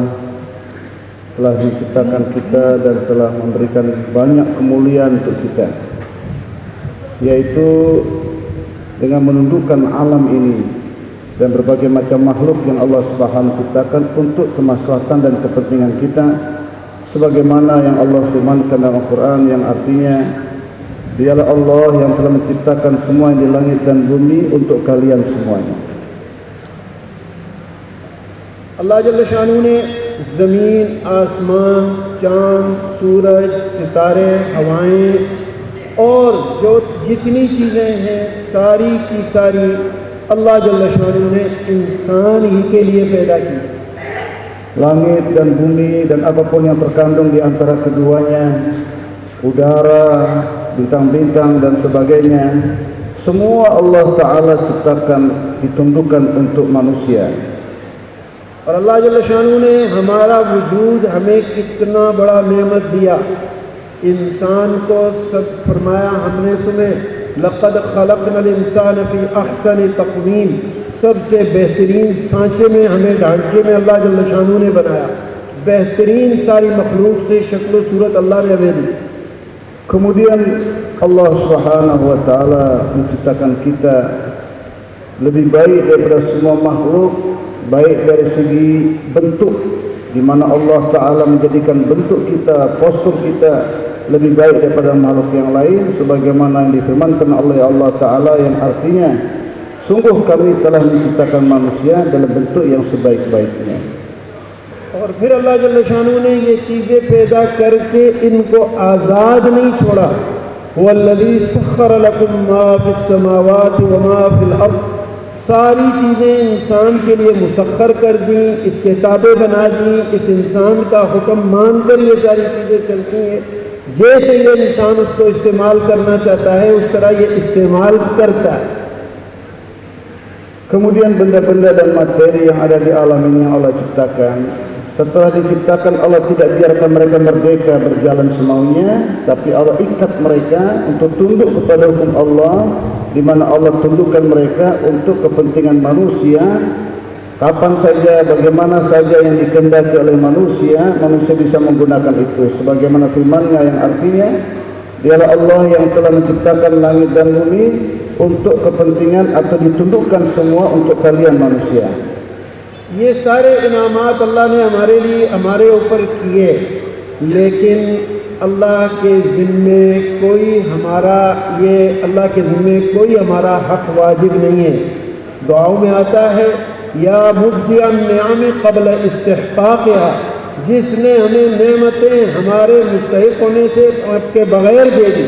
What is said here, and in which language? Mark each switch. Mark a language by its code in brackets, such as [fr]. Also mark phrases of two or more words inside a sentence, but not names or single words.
[id] telah menciptakan kita dan telah memberikan banyak kemuliaan untuk kita, yaitu dengan menundukkan alam ini dan berbagai macam makhluk yang Allah Subhanahu ciptakan untuk kemaslahatan dan kepentingan kita, sebagaimana yang Allah firmankan dalam Al-Quran yang artinya, dialah Allah yang telah menciptakan semua yang di langit dan bumi untuk kalian semuanya. [hi] Allah [ar] جل شانه [hi] ने ज़मीन, आसमान, चाँद, सूरज, सितारे, हवाएं और जो जितनी चीज़ें हैं सारी की सारी अल्लाह [ar] جل شانه [hi] ने इंसान ही के लिए पैदा की। [id] Langit dan bumi dan apapun yang terkandung di antara keduanya, udara, bintang-bintang dan sebagainya, semua Allah Ta'ala ciptakan, ditundukkan untuk manusia. [hi] और अल्लाह [ar] جل شانه [hi] ने हमारा वजूद हमें कितना बड़ा नेमत दिया। इंसान को सब फरमाया, हमने तुम्हें [ar] لقد خلقنا الإنسان في أحسن تقويم, [hi] सबसे बेहतरीन सांचे में, हमें ढांचे में अल्लाह [ar] جل شانه [hi] ने बनाया। बेहतरीन सारी मखलूक से शक्ल सूरत अल्लाह ने हमें दी। [id] Kemudian Allah [ar] سبحانه وتعالى [id] menciptakan kita lebih baik daripada semua makhluk, baik dari segi bentuk, di mana Allah Ta'ala menjadikan bentuk kita, postur kita lebih baik daripada makhluk yang lain, sebagaimana yang difirmankan oleh Allah Ta'ala yang artinya, sungguh kami telah menciptakan manusia dalam bentuk yang sebaik-baiknya. [hi] और फिर अल्लाह [ar] جل شانه [hi] ने ये चीज़ें पैदा करके इनको आज़ाद नहीं छोड़ा। [ar] والذي سخر لكم ما في السماوات وما في الأرض, [hi] सारी चीज़ें इंसान के लिए मुसख्खर कर दी, इसके ताबे बना दी। इस इंसान का हुक्म मानकर ये सारी चीज़ें चलती हैं। जैसे ये इंसान उसको इस्तेमाल करना चाहता है उस तरह ये इस्तेमाल करता है। [id] Kemudian benda-benda dan materi yang ada di alam ini yang Allah ciptakan, setelah diciptakan Allah tidak biarkan mereka merdeka berjalan semaunya, tapi Allah ikat mereka untuk tunduk kepada hukum Allah, di mana Allah tundukkan mereka untuk kepentingan manusia. Kapan saja, bagaimana saja yang dikehendaki oleh manusia, manusia bisa menggunakan itu. Sebagaimana firman-Nya yang artinya, dialah Allah yang telah menciptakan langit dan bumi untuk kepentingan atau ditundukkan semua untuk kalian manusia. [hi] ये सारे इनामात अल्लाह ने हमारे लिए, हमारे ऊपर किए, लेकिन अल्लाह के ज़िम्मे कोई हमारा, ये अल्लाह के ज़िम्मे कोई हमारा हक़ वाजिब नहीं है। दुआओं में आता है, [ar] يا مبدئ النعم قبل استحقاقها, [hi] जिसने हमें नेमतें हमारे मुस्तहिक होने से के बगैर दे दी।